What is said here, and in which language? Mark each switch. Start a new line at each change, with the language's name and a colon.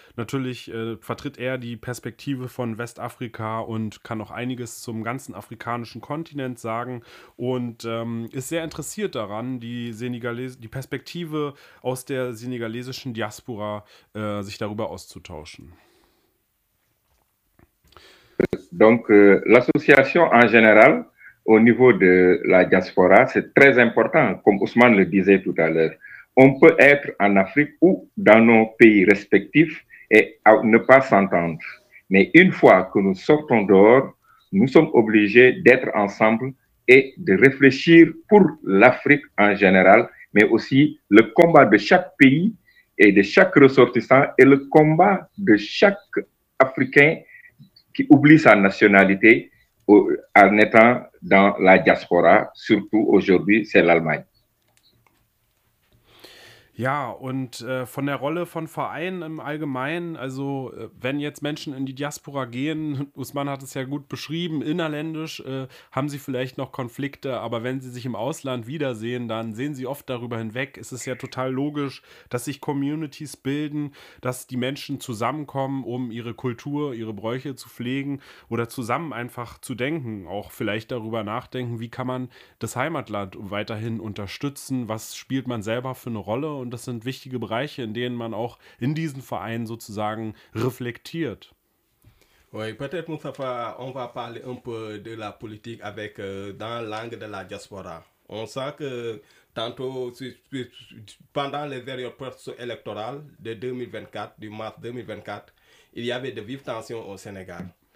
German: Natürlich vertritt er die Perspektive von Westafrika und kann auch einiges zum ganzen afrikanischen Kontinent sagen und ist sehr interessiert daran, die Perspektive aus der senegalesischen Diaspora sich darüber auszutauschen.
French: Donc l'association en général au niveau de la diaspora, c'est très important, comme Ousmane le disait tout à l'heure. On peut être en Afrique ou dans nos pays respectifs et ne pas s'entendre. Mais une fois que nous sortons dehors, nous sommes obligés d'être ensemble et de réfléchir pour l'Afrique en général, mais aussi le combat de chaque pays et de chaque ressortissant et le combat de chaque Africain qui oublie sa nationalité en étant dans la diaspora, surtout aujourd'hui, c'est l'Allemagne.
German: Ja, und von der Rolle von Vereinen im Allgemeinen, also wenn jetzt Menschen in die Diaspora gehen, Usman hat es ja gut beschrieben, innerländisch haben sie vielleicht noch Konflikte, aber wenn sie sich im Ausland wiedersehen, dann sehen sie oft darüber hinweg. Es ist ja total logisch, dass sich Communities bilden, dass die Menschen zusammenkommen, um ihre Kultur, ihre Bräuche zu pflegen oder zusammen einfach zu denken, auch vielleicht darüber nachdenken, wie kann man das Heimatland weiterhin unterstützen, was spielt man selber für eine Rolle. Und das sind wichtige Bereiche, in denen man auch in diesen Vereinen sozusagen reflektiert.
French: Oui, peut-être, Moustapha, on va parler un peu de la politique avec dans langue de la diaspora. On sent que tantôt, pendant les dernières élections électorales de 2024, du mars 2024, il y avait de vives tensions au Sénégal.